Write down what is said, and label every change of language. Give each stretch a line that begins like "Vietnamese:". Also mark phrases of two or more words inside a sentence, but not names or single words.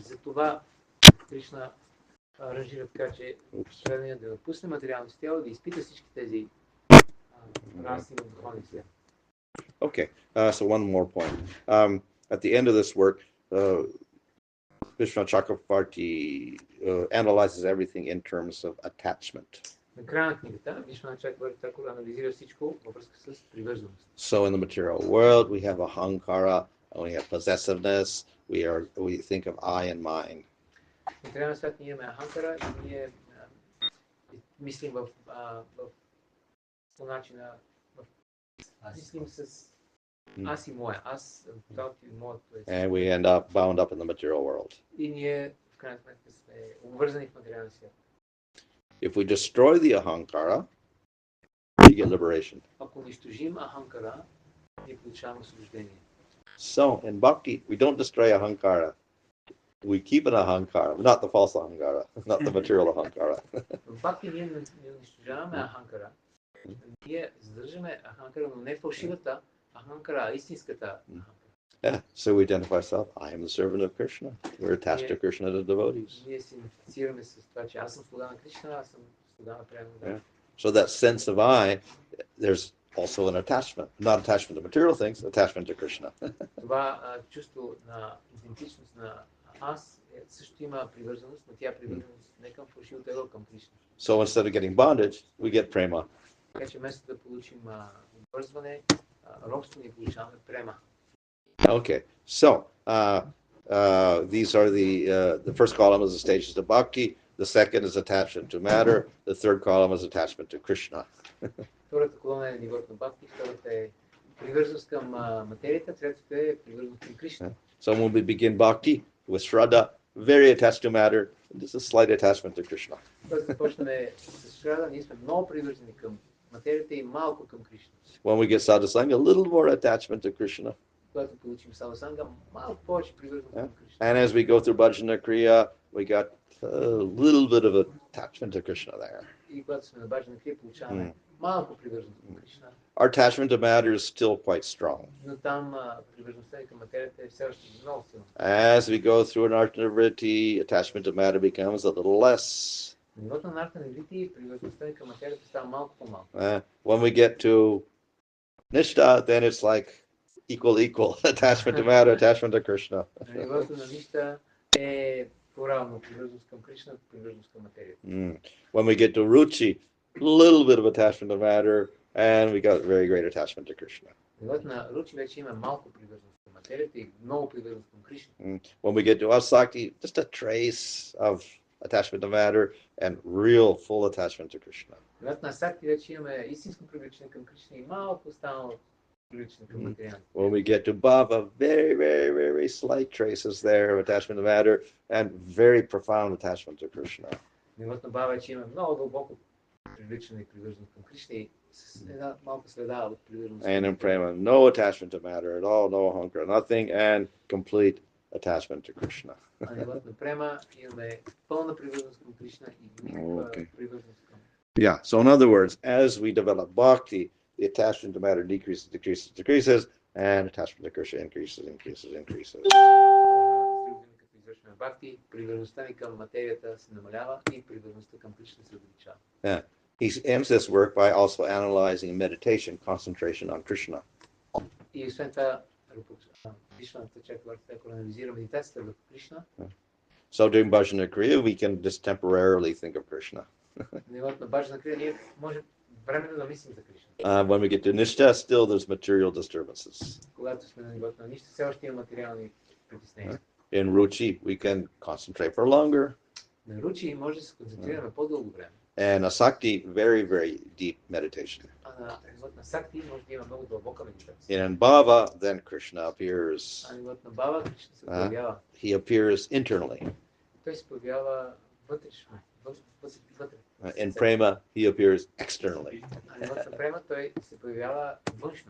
Bulgarian: Затова Кришна аранжира така, че преданият да напусне материалното тяло и да изпита всички тези раси в духовния свят.
English: Okay, so one more point. At the end of this work, Vishnu Chakravarti analyzes everything in terms of attachment.
Bulgarian: На края на книгата Вишванат Чакраварти анализира всичко във връзка с привързаност.
English: So in the material world, we have ahankara, we have possessiveness, we think of I and mine.
Bulgarian: В материалния свят ние имаме аханкара и ние мислим по начина, мислим с аз и моя, аз, и моето.
English: And we end up bound up in the material world.
Bulgarian: И ние в крайна сметка сме обвързани в материалния свят.
English: If we destroy the ahankara, we get liberation.
Bulgarian: Ако унищожим аханкара, ние получаваме освобождение.
English: So in bhakti, we don't destroy ahankara. We keep an ahankara, not the false ahankara, not the material ahankara.
Bulgarian: В бхакти ние не унищожаваме аханкара. Ние задържаме аханкара, но не фалшивата аханкара, а истинската аханкара.
English: Yeah, so we identify ourselves, I am the servant of Krishna. We're attached to Krishna, the devotees.
Bulgarian: Ние се идентифицираме с това, че аз съм слуга на Кришна, аз съм слуга на Према.
English: So that sense of I, there's also an attachment. Not attachment to material things, attachment to Krishna.
Bulgarian: Това чувство на идентичност на аз също има привързаност, но тя привързаност не към фалшивото его, към Кришна.
English: So instead of getting bondage, we get prema.
Bulgarian: Така че вместо да получим обвързване, робство, ние получаваме Према.
English: Okay, so these are the first column is the stages of bhakti, the second is attachment to matter, the third column is attachment to Krishna.
Bulgarian: Втората колона е нивото на бхакти, втората е привързаност към материята, третата е привързаност към Кришна.
English: So when we begin bhakti with Shraddha, very attached to matter. Just a slight attachment to Krishna.
Bulgarian: Когато започнем с Шрада, ние сме много привързани към материята и малко към Кришна.
English: When we get sadhusanga, a little more attachment to Krishna.
Bulgarian: Когато получим садхусанга, малко повече привързаност към Кришна.
English: And as we go through bhajana kriya, we got a little bit of attachment to Krishna there.
Bulgarian: И когато сме на баджана крия, получаваме малко привързаност към Кришна.
English: Our attachment to matter is still quite strong.
Bulgarian: Но там привързаността към материята е все още много силна.
English: As we go through an artha-vritti, attachment to matter becomes a little less.
Bulgarian: На нивото на арта-vritti, привързаността към материята става малко по-малко.
English: When we get to Nistha, then it's like equal attachment to matter, attachment to Krishna.
Bulgarian: На нивото на Нища е по-равно привързаност към Кришна, привързаност към материята.
English: When we get to Ruchi, little bit of attachment to matter, and we got very great attachment to Krishna.
Bulgarian: На нивото на Ручи вече има малко привързаност към материята и много привързаност към Кришна.
English: When we get to Asakti, just a trace of attachment to matter and real full attachment to Krishna.
Bulgarian: На нивото на Сакти вече имаме истинско привличане към Кришна и малко останало привличане към материята.
English: When we get to Bhava, very slight traces there of attachment to matter and very profound attachment to Krishna.
Bulgarian: На нивото на Бава вече имаме много дълбоко привличане и привързаност към Кришна и с една малка следа от привързаност.
English: And in Prema, no attachment to matter at all, no ahankara, nothing, and complete attachment to Krishna.
Bulgarian: А на нивото на Према имаме пълна привързаност към Кришна и никаква привързаност към.
English: Yeah, so in other words, as we develop bhakti, the attachment to matter decreases, and attachment to Krishna increases.
Bulgarian: Като извършваме бхакти, привързаността ни към материята се намалява и привързаността към Кришна се увеличава.
English: Yeah. He ends this work by also analyzing meditation, concentration on Krishna.
Bulgarian: И освен това, Вишваната Чакраварти анализира медитацията върху Кришна.
English: So during bhajana kriya, we can just temporarily think of Krishna.
Bulgarian: На нивото на баджана крия ние можем временно да мислим за Кришна.
English: When we get to Nistha, still there's material disturbances.
Bulgarian: Когато сме на нивото на Нища, все още има материални притеснения.
English: In Ruchi, we can concentrate for longer.
Bulgarian: На Ручи може да се концентрираме по-дълго време.
English: And Asakti, very deep meditation.
Bulgarian: А на нивото на Сакти може да има много дълбока медитация.
English: And in Bhava, then Krishna appears.
Bulgarian: А на нивото на Бава Кришна се появява.
English: He appears internally.
Bulgarian: Той се появява вътрешно.
English: In Prema, he appears externally.
Bulgarian: А на нивото на Према той се появява външно.